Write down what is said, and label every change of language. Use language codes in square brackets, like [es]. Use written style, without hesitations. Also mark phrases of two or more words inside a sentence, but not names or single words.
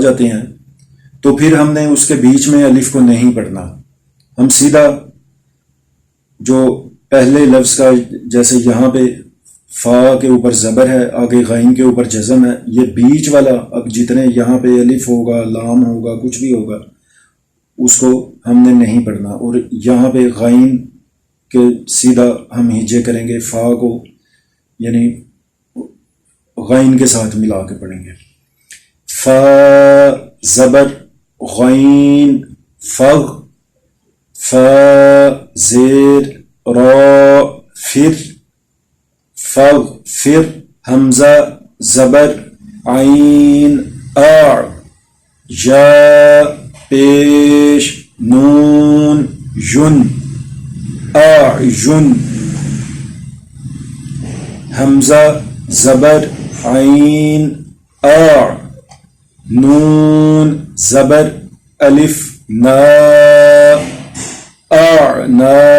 [ur] جاتے ہیں تو پھر ہم نے اس کے بیچ میں الف کو نہیں پڑھنا، ہم سیدھا جو پہلے لفظ کا، جیسے یہاں پہ فا کے اوپر زبر ہے، آگے غائن کے اوپر جزم ہے، یہ بیچ والا اب جتنے یہاں پہ الف ہوگا، لام ہوگا، کچھ بھی ہوگا، اس کو ہم نے نہیں پڑھنا، اور یہاں پہ غائن کہ سیدھا ہم ہجے کریں گے، فا کو یعنی غین کے ساتھ ملا کے پڑھیں گے. فا زبر غین فغ، فا زیر را فر، فغ فر. حمزہ زبر عین آ، یا پیش نون یون اعین. حمزہ زبر عین آ، نون زبر الف نا اعنا.